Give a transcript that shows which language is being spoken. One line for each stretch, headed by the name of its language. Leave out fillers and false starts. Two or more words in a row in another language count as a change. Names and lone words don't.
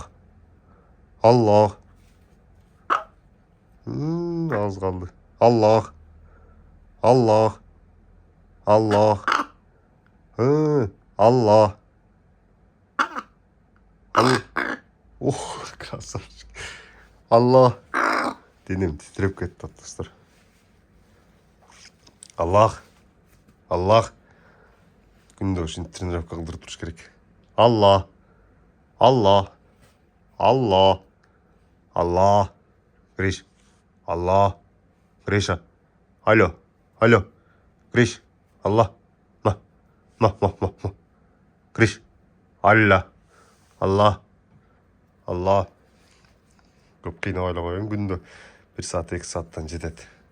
Kyrgyz: Allah. Аз калды. Allah. Allah. Allah. Allah. Oh, krasavчик. Allah. Денем титреп кетти достор. Allah. Allah. Күндө ушинтип тренировка кылдырып туруш керек. Allah. Allah. Allah. Allah. Гриш. Allah. Гриша. Алло. Алло. Гриш. Allah. Гриш. Алла. Allah. Allah. Көп кыйнабай эле коеюн, күндө 1 саат 2 сааттан жетет.